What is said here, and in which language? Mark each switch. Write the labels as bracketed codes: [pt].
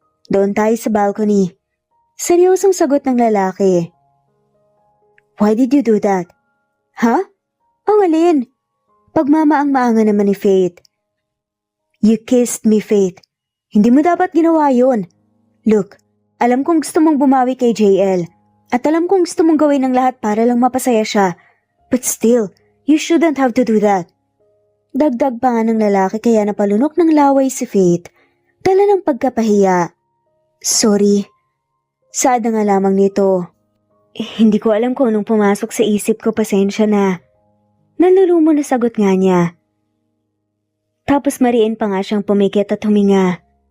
[tl] Doon tayo sa balcony. Seryosong sagot ng lalaki. [en] Why did you do that? [tl] Ha? Ang alin? Pagmamaang-maanga naman ni Faith. [en] You kissed me, Faith. [tl] Hindi mo dapat ginawa yon. Look, alam kong gusto mong bumawi kay JL at alam kong gusto mong gawin ng lahat para lang mapasaya siya. [en] But still, you shouldn't have to do that. [tl] Dagdag pa nga ng lalaki kaya napalunok ng laway si Faith. Dala ng pagkapahiya. Sorry. Saad na nga lamang nito. Hindi ko alam kung anong pumasok sa isip ko, pasensya na. Nalulumo na sagot nga niya. Tapos mariin pa nga siyang pumikit at huminga.